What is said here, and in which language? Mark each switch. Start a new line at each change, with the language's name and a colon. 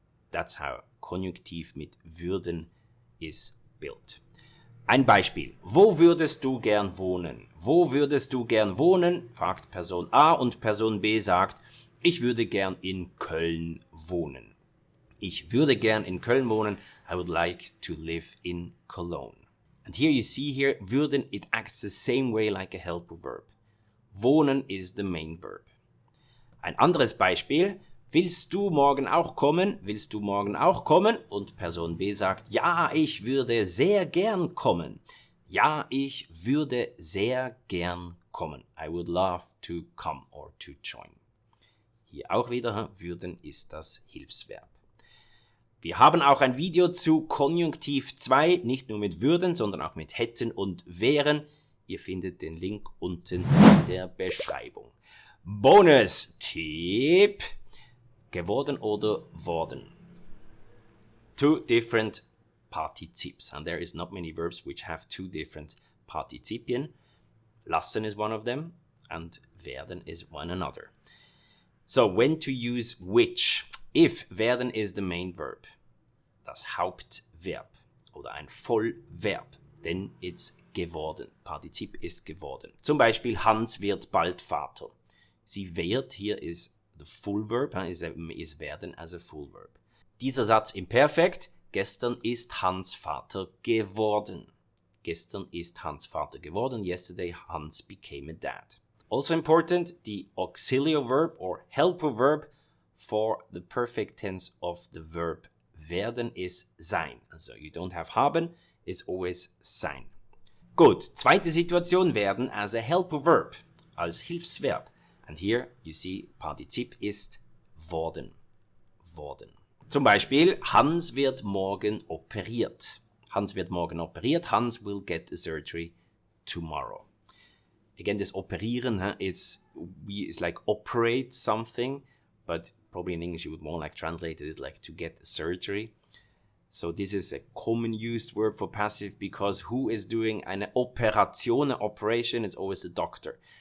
English: That's how Konjunktiv mit würden is built.
German: Ein Beispiel. Wo würdest du gern wohnen? Wo würdest du gern wohnen? Fragt Person A und Person B sagt, ich würde gern in Köln wohnen. Ich würde gern in Köln wohnen.
English: I would like to live in Cologne. And here you see here, würden, it acts the same way like a helper verb. Wohnen is the main verb.
German: Ein anderes Beispiel. Willst du morgen auch kommen? Willst du morgen auch kommen? Und Person B sagt, ja, ich würde sehr gern kommen. Ja, ich würde sehr gern kommen.
English: I would love to come or to join.
German: Hier auch wieder, würden ist das Hilfsverb. Wir haben auch ein Video zu Konjunktiv 2, nicht nur mit würden, sondern auch mit hätten und wären. Ihr findet den Link unten in der Beschreibung. Bonus-Tipp. Geworden oder worden.
English: Two different Partizipes, and there is not many verbs which have two different Partizipien. Lassen is one of them, and werden is one another. So when to use which? If werden is the main verb,
German: das Hauptverb oder ein Vollverb,
English: then it's geworden.
German: Partizip ist geworden. Zum Beispiel Hans wird bald Vater. Sie wird, hier ist
English: the full verb, is werden as a full verb.
German: Dieser Satz im Perfekt, gestern ist Hans Vater geworden. Gestern ist Hans Vater geworden.
English: Yesterday Hans became a dad. Also important, the auxiliary verb or helper verb for the perfect tense of the verb werden is sein. Also you don't have haben, it's always sein.
German: Gut, zweite Situation, werden
English: as a helper verb,
German: als Hilfsverb.
English: And here you see,
German: Partizip ist worden.
English: Worden.
German: Zum Beispiel, Hans wird morgen operiert. Hans wird morgen operiert.
English: Hans will get the surgery tomorrow. Again, this operieren is like operate something, but probably in English you would more like translate it like to get the surgery. So this is a common used word for passive because who is doing
German: eine Operation,
English: an operation, it's always the doctor.